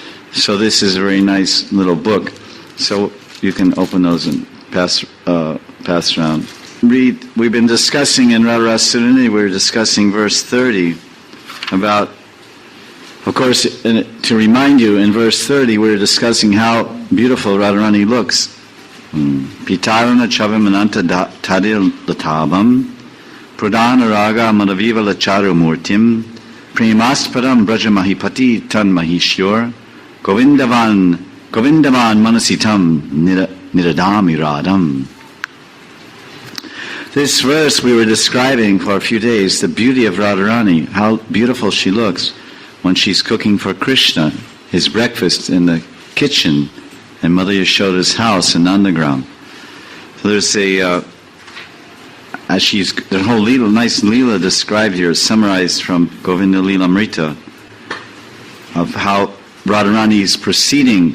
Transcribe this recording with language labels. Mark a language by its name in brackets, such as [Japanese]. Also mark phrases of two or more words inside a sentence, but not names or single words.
[English] So this is a very nice little book. So you can open those and pass around. We've been discussing in Radharani Sutta, we were discussing verse 30 about, of course, to remind you, in verse 30 we were discussing how beautiful Radharani looks. [Sanskrit] Pitarana chavimananta tadil latabam pradana raga madaviva lacharu murtim premasparam brajamahipati tan mahishyor govindavan manasitam niradami radam. [English] This verse we were describing for a few days, the beauty of Radharani, how beautiful she looks when she's cooking for Krishna, his breakfast in the kitchen, and Mother Yashoda's house in Nandagram. So there's the whole Leela, nice Leela described here, summarized from Govinda Leelamrita, of how Radharani is proceeding.